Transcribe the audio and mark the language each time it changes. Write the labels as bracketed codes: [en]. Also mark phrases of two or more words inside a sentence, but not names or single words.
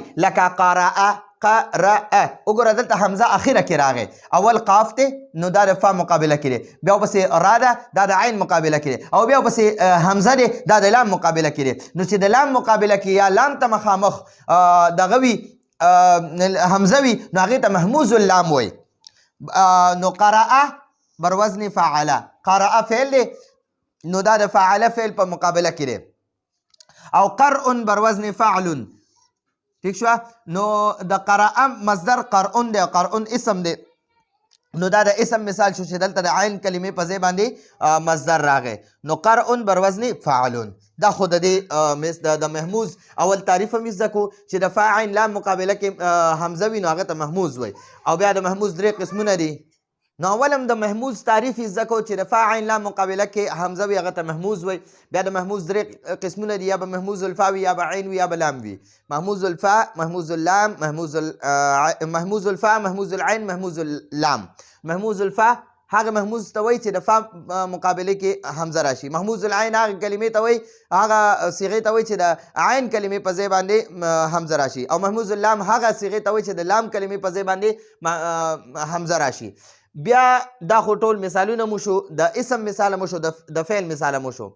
[ps] لکه قرأ، قرأ، وګوره دلته حمزه اخیره کې راغی، اول قاف دی نو دا د فا مقابله کې دی، بیا ورپسې را ده دا د عین مقابله کې دی، او بیا ورپسې حمزه دی دا د لام مقابله کې دی. نو چې د لام مقابله کې یا لام ته مخامخ دغه وي حمزه وي، نو هغې ته [ar] محموز اللام [ps] وایي. نو قرأ بر وزن فعله، قرأ فعل دی، نو دا د فعله فعل په مقابله کې دی. او قرء بر وزن فعل. ٹھیک شو. نو د قرأ مصدر قرء دی، قرء اسم دی، نو دا د اسم مثال شو چې دلته د عین کلمې په ځای باندې مصدر راغی. نو قرء بر وزن فعلون. دا خو د دې د محموز اول تعریف هم زده کو چې د فا عین لام مقابله کې حمزه وي نو هغه ته محموز وي. او بیا د محموز درې قسمونه دي. نو اول هم د محموز تعریف زده کو چې د فا عین لام مقابله کې حمزه وي هغه ته محموز وي. بیا د محموز درې قسمونه دي، یا به [ar] محموز الفا [ps] وي، یا به عین وي، یا به لام وي. [ar] محموز الفا، محموز اللام، محموز الفا، محموز العين، محموز اللام. محموز الفا [ps] هغه محموز ته وایي چې د فا مقابله کې حمزه راشي. [ar] محموز العين [ps] هغه کلمې ته وایي، هغه صيغې ته وایي چې د عین کلمې په ځای باندې حمزه راشي. او [ar] محموز اللام [ps] هغه صيغې ته وایي چې د لام کلمې په ځای باندې حمزه راشي. بیا دا خو ټول مثالونه مو شو، د اسم مثال مو شو، د فعل مثال مو شو.